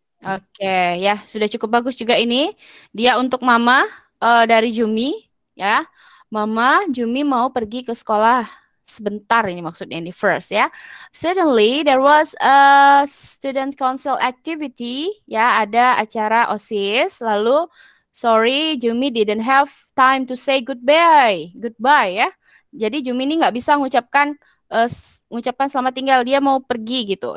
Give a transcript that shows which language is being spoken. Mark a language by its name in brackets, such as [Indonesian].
[Indonesian] Oke, ya sudah cukup bagus juga ini. Dia untuk Mama dari Jumi, ya. Mama, Jumi mau pergi ke sekolah sebentar, ini maksudnya ini first ya. [English] Suddenly there was a student council activity, ya, [Indonesian] ada acara OSIS. Lalu [English] sorry, Jumi didn't have time to say goodbye ya. [Indonesian] Jadi Jumi ini nggak bisa mengucapkan selamat tinggal, dia mau pergi gitu.